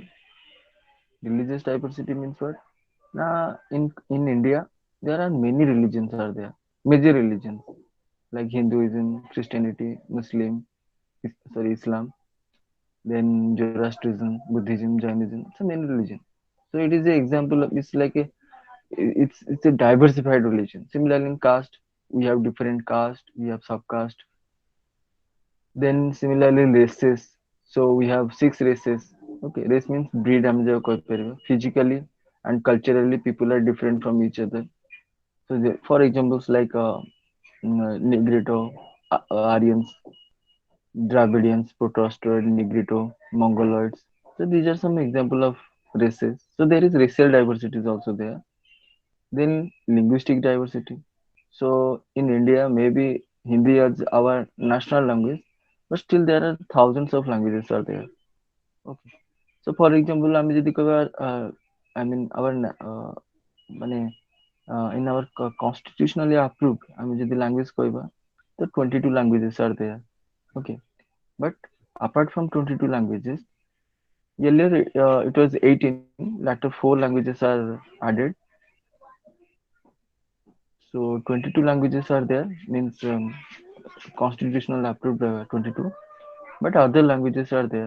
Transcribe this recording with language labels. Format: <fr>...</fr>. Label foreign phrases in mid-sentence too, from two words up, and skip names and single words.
<en>Religious diversity means what? Now in India there are many religions are there, major religions like Hinduism, Christianity, Muslim, sorry, Islam, then Zoroastrianism, Buddhism, Jainism, so many religions। So it is an example of, it's like a, it's a diversified religion। Similarly in caste, we have different caste, we have subcaste। Then similarly races, so we have six races। Okay, race means breed,</en> <or>ଆମେ ଯାହା କହିପାରିବା।</or> <en>Physically and culturally people are different from each other। So for examples like Negrito, Aryans, Dravidians, Protostoid, Negrito, Mongoloids। So these are some example of races। So there is racial diversity is also there। Then linguistic diversity, so in India maybe Hindi is our national language, but still there are thousands of languages are there। Okay, so for example</en> <or>ଆମେ ଯଦି କହିବା</or> <en>I mean our ମାନେ in our constitutionally approved</en> <or>ଆମେ ଯଦି language କହିବା, ତ</or> <en>22 languages are there। Okay, but apart from 22 languages, earlier it was 18, later 4 languages are added। So 22 languages are there, means constitutional approved 22, but other languages are there।</en>